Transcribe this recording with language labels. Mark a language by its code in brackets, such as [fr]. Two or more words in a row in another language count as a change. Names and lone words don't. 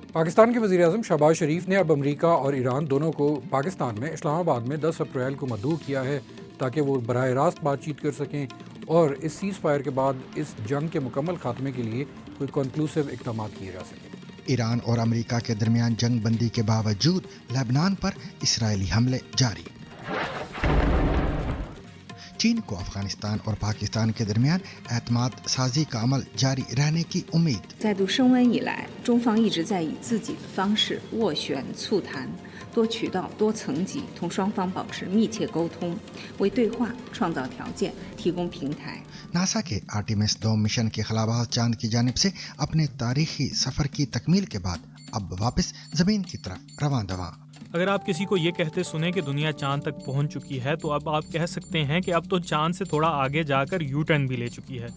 [ur] پاکستان کے وزیر اعظم شہباز شریف نے اب امریکہ اور ایران دونوں کو پاکستان میں اسلام آباد میں 10 اپریل کو مدعو کیا ہے تاکہ وہ براہ راست بات چیت کر سکیں اور اس [en] ceasefire [ur] کے بعد اس جنگ کے مکمل خاتمے کے لیے کوئی کنکلوسیو اقدام کیے جا سکیں. ایران اور امریکہ کے درمیان جنگ بندی کے باوجود لبنان پر اسرائیلی حملے جاری. چین کو افغانستان اور پاکستان کے درمیان اعتماد سازی کا عمل جاری رہنے کی امید. [zh] 再度升温以来，中方一直在以自己的方式斡旋促谈，多渠道、多层级同双方保持密切沟通，为对话创造条件，提供平台。 [ur] ناسا کے آرٹیمس 2 مشن کے خلاباز چاند کی جانب سے اپنے تاریخی سفر کی تکمیل کے بعد اب واپس زمین کی طرف رواں دواں. اگر آپ کسی کو یہ کہتے سنیں کہ دنیا چاند تک پہنچ چکی ہے تو اب آپ کہہ سکتے ہیں کہ اب تو چاند سے تھوڑا آگے جا کر [en] U-turn [ur] بھی لے چکی ہے.